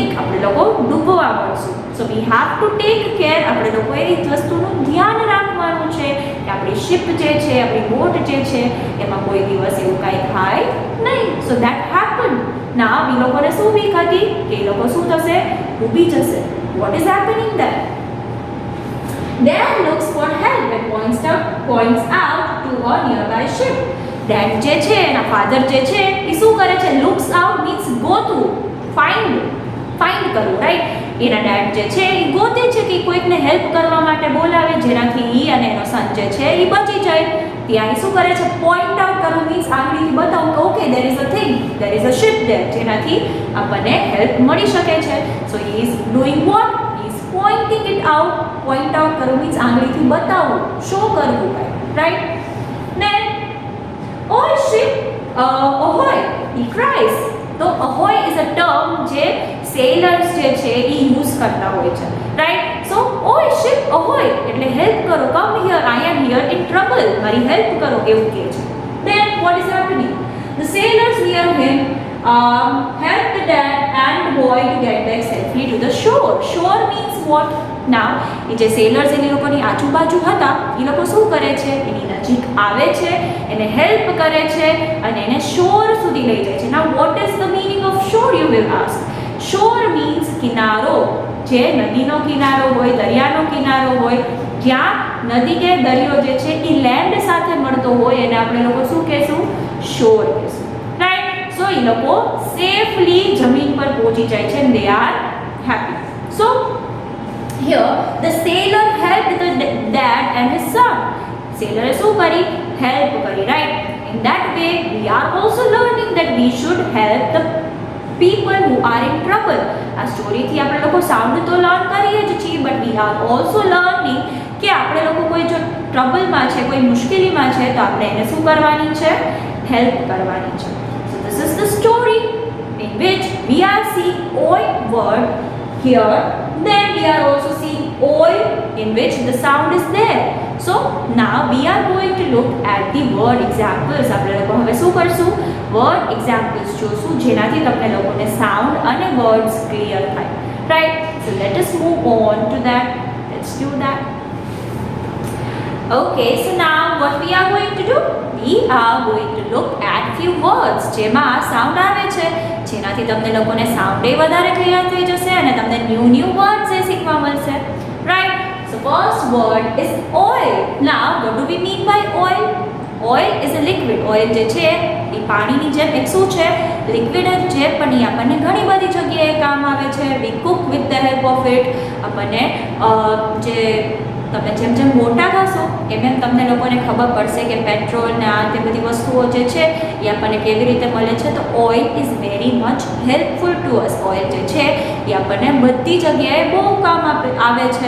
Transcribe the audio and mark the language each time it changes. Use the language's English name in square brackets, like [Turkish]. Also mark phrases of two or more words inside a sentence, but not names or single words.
[Gujarati] આપણે લોકો ડૂબવા મળશું. [English] so we have to take care. [Gujarati] આપણે લોકોએ એ વસ્તુનું ધ્યાન રાખવાનું છે કે આપણી શિપ જે છે, આપણી બોટ જે છે એમાં કોઈ દિવસ એવું કાંઈ થાય નહીં. [English] so that happen. [Gujarati] ના એ લોકોને શું બીક હતી કે એ લોકો શું થશે? ડૂબી જશે. [English] what is happening then? Dan looks for help and points out to a nearby ship. [Gujarati] Dan જે છે એના ફાધર જે છે એ શું કરે છે? [English] looks out means go to, find કરવું, રાઈટ? [Gujarati] એના ડેડ જે છે એ ગોતે છે કે કોઈકને હેલ્પ કરવા માટે બોલાવે જેનાથી ઈ અને એનો સન જે છે એ બચી જાય. ત્યાં એ શું કરે છે? [English] point out [Gujarati] કરવું મીન્સ આંગળીથી બતાવું કે [English] okay there is a thing, there is a ship there, [Gujarati] જેનાથી આપણને હેલ્પ મળી શકે છે. [English] so he is doing what? pointing it out. point out [Gujarati] કરવું મીન્સ આંગળીથી બતાવવું, શો કરવું, રાઈટ? [English] ને all ship ahoy, he cries. [Gujarati] તો [English] ahoy is a term [Gujarati] જે સેલર્સ જે છે એ યુઝ કરતા હોય છે, રાઈટ? [English] so all ship ahoy [Gujarati] એટલે હેલ્પ કરો, [English] come here, I am here in trouble, [Gujarati] મારી હેલ્પ કરો એવું કહે છે. [English] Then what is happening? The sailors near him help the dad and boy to get back safely to the shore. Shore means what? Now [Gujarati] એ જે સેલર્સ એની લોકોની આજુબાજુ હતા એ લોકો શું કરે છે? એની નજીક આવે છે, એને હેલ્પ કરે છે અને એને શોર સુધી લઈ જાય છે. [English] Now what is the meaning of shore, you will ask? Shore means કિનારો. [Gujarati] જે નદીનો કિનારો હોય, દરિયાનો કિનારો હોય, જ્યાં નદી કે દરિયો જે છે એ લેન્ડ સાથે મળતો હોય એને આપણે લોકો શું કહેશું? શોર કહેશું, રાઈટ? સો એ લોકો સેફલી જમીન પર પહોંચી જાય છે [English] and they are happy. So here the sailor helped the dad and his son. [Gujarati] Sailor શું કરી? હેલ્પ કરી, રાઈટ? [English] In that way we are also learning that we should help the people who are in trouble. [Gujarati] આ સ્ટોરીથી આપણે લોકો સાઉન્ડ તો લર્ન કરીએ જ છીએ, [English] but we are also learning [Gujarati] કે આપણે લોકો કોઈ જો ટ્રબલમાં છે, કોઈ મુશ્કેલીમાં છે તો આપણે એને શું કરવાની છે? હેલ્પ કરવાની છે. [English] So this is the story in which we are seeing oil word here. Then we are also seeing oil in which the sound is there. So now we are going to look at the word examples. [Gujarati] આપણે લોકો હવે શું કરશું? [English] word examples [Gujarati] જોશું જેનાથી તમને લોકોને sound અને [English] words clear [Gujarati] થાય, right? [English] So let us move on to that. Let's do that. Okay, so now what we are going to do? We are going to look at few words [Gujarati] જેમાં sound આવે છે, જેનાથી તમને લોકોને sound એ વધારે clear થઈ જશે અને તમને [English] new words [Gujarati] એ શીખવા મળશે, [English] right? So first word is oil. Now what do we mean by oil? Oil is a liquid. [Gujarati] Oil જે છે એ પાણીની જેમ એક શું છે? લિક્વિડ જ છે, પણ એ આપણને ઘણી બધી જગ્યાએ કામ આવે છે. [English] We cook with the help of it. [Gujarati] આપણને જે તમે જેમ જેમ મોટા થશો એમ તમને લોકોને ખબર પડશે કે પેટ્રોલ ને આ તે બધી વસ્તુઓ જે છે એ આપણને કેવી રીતે મળે છે. [English] તો oil is very much helpful to us. [Gujarati] ઓઇલ જે છે એ આપણને બધી જગ્યાએ બહુ કામ આવે છે.